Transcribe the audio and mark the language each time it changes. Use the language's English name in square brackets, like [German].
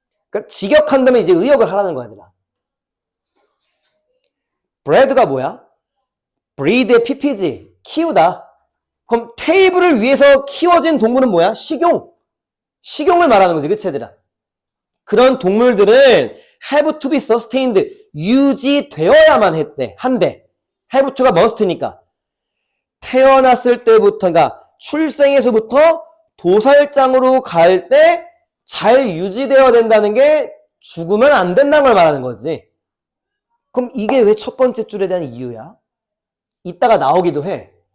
[Korean] 그러니까 직역한다면 이제 의역을 하라는 거야, 얘들아. bread가 뭐야? breed의 ppg. 키우다. 그럼 테이블을 위해서 키워진 동물은 뭐야? 식용. 식용을 말하는 거지. 그치, 얘들아? 그런 동물들은 [English] have to be sustained. [Korean] 유지되어야만 한대. have to가 must니까. 태어났을 때부터, 그러니까 출생에서부터 도살장으로 갈 때 잘 유지되어야 된다는 게 죽으면 안 된다는 걸 말하는 거지. 그럼 이게 왜 첫 번째 줄에 대한 이유야? 이따가 나오기도 해.